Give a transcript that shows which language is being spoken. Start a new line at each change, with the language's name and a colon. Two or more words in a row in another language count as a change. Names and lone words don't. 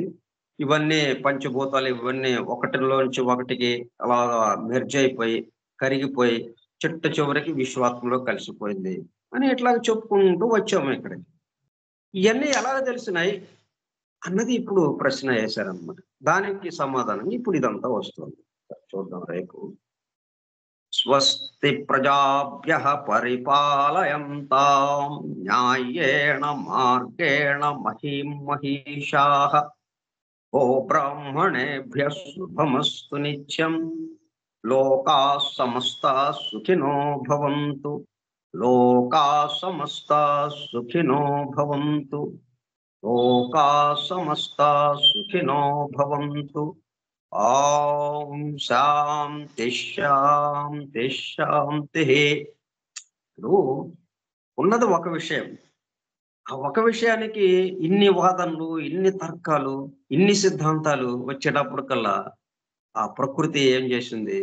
Telugu: ఇవన్నీ పంచభూతాలు ఇవన్నీ ఒకటిలోంచి ఒకటికి అలాగా మెర్జ్ అయిపోయి, కరిగిపోయి చిట్ట చివరికి విశ్వాత్మలో కలిసిపోయింది అని ఇట్లాగ చెప్పుకుంటూ వచ్చాము ఇక్కడికి. ఇయన్నీ ఎలాగ తెలిసినాయి అన్నది ఇప్పుడు ప్రశ్న వేశారనమాట. దానికి సమాధానం ఇప్పుడు ఇదంతా వస్తుంది. చూద్దాం రేపు.
Sanskrit: స్వస్తి ప్రజాభ్యః పరిపాలయంతాం న్యాయేణ మార్గేణ మహీం మహీషాః గోబ్రాహ్మణేభ్యః శుభమస్తు నిత్యం. లోకాః సమస్తాః సుఖినో భవంతు. లోకాః సమస్తాః సుఖినో భవంతు. లోకాః సమస్తాః సుఖినో భవంతు. ఓం శాంతి శాంతి శాంతి.
Telugu: ఇప్పుడు ఉన్నది ఒక విషయం. ఆ ఒక విషయానికి ఇన్ని వాదనలు, ఇన్ని తర్కాలు, ఇన్ని సిద్ధాంతాలు వచ్చేటప్పటికల్లా ఆ ప్రకృతి ఏం చేసింది?